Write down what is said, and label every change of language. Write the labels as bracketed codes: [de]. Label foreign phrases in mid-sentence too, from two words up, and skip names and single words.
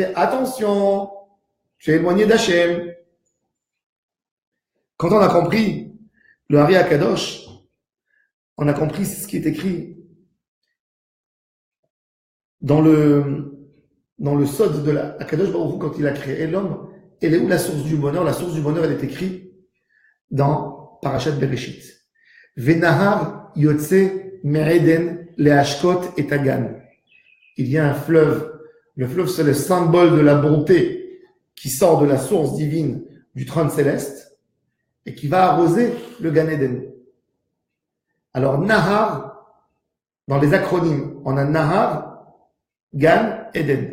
[fr] Attention, tu es éloigné d'Hachem. Quand on a compris le [he] האר״י הקדוש, [fr] on a compris ce qui est écrit dans le Sod de la [he] הקדוש ברוך הוא, [fr] quand il a créé l'homme. Elle est où la source du bonheur? La source du bonheur, elle est écrite dans Parashat Bereshit. [he] ונהר יוצא מעדן להשקות את הגן. [fr] Il y a un fleuve. Le fleuve, c'est le symbole de la bonté qui sort de la source divine du trône céleste et qui va arroser le Gan Eden. Alors, Nahar, dans les acronymes, on a Nahar, Gan, Eden.